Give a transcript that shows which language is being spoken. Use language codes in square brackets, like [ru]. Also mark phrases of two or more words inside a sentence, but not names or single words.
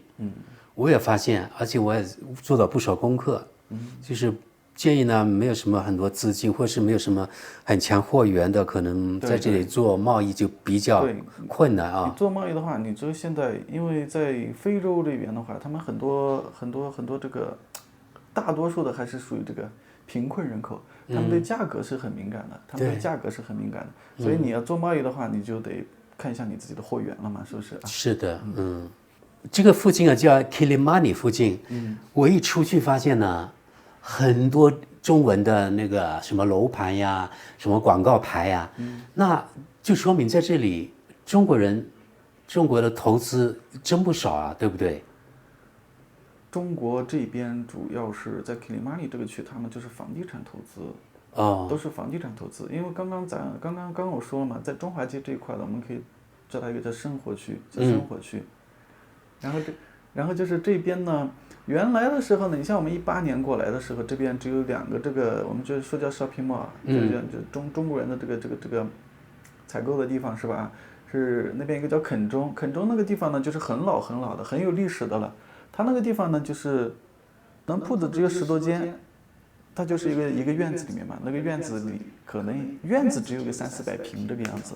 [zh] 我也發現，而且我也做了不少功課，就是建議呢，沒有什麼很多資金，或是沒有什麼很強貨源的，可能在這裡做貿易就比較困難啊。你做貿易的話，你就現在因為在非洲這邊的話，他們很多這個大多數的還是屬於這個貧困人口，他們對價格是很敏感的，所以你要做貿易的話，你就得看一下你自己的貨源了嘛，是不是？是的，這個附近啊叫 Kilimani 附近，我一出去發現呢，很多中文的那個什麼樓盤呀，什麼廣告牌呀，那就說明在這裡中國的投資真不少啊，對不對？中國這邊主要是在 Kilimani 這個區，他們就是房地產投資，都是房地產投資。因為剛剛我說了嘛，在中華街這一塊的，我們可以叫它一個叫生活區， 然後就是這邊呢，原來的時候呢，你像我們18年過來的時候，這邊只有2個這個，我們就說叫 [en] shopping mall， [zh] 就中國人的這個採購的地方是吧？是那邊一個叫肯中那個地方呢，就是很老的，很有歷史的了。它那個地方呢，就是鋪子只有10多間，它就是一個院子裡面嘛，那個院子裡可能院子只有個300-400平這個樣子。